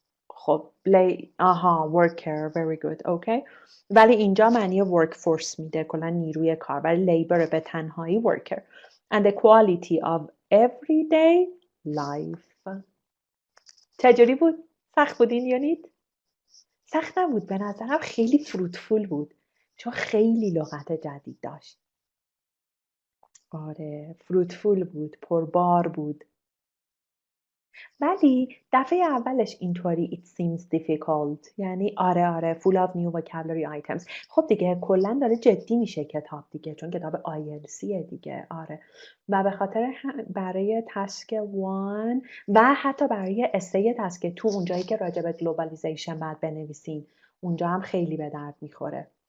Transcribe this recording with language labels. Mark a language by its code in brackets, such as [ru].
[en] خب worker, very good, okay. [fa] ولی اینجا معنی work force میده کلا نیروی کار ولی labor به تنهایی worker. [en] And the quality of everyday life. [fa] چجوری بود؟ سخت بود این یونیت؟ سخت نبود به نظرم خیلی فروتفول بود چون خیلی لغت جدید داشت. آره فروتفول بود، پربار بود. ولی دفعه اولش اینطوری [en] it seems difficult، [fa] یعنی آره [en] full of new vocabulary items. [fa] خب دیگه کلا داره جدی میشه کتاب دیگه، چون کتاب IELTSیه دیگه. آره، و به خاطر برای تسک 1 و حتی برای اسه تسک 2 اونجایی که راجع به globalization بعد بنویسین، اونجا هم خیلی به درد میخوره.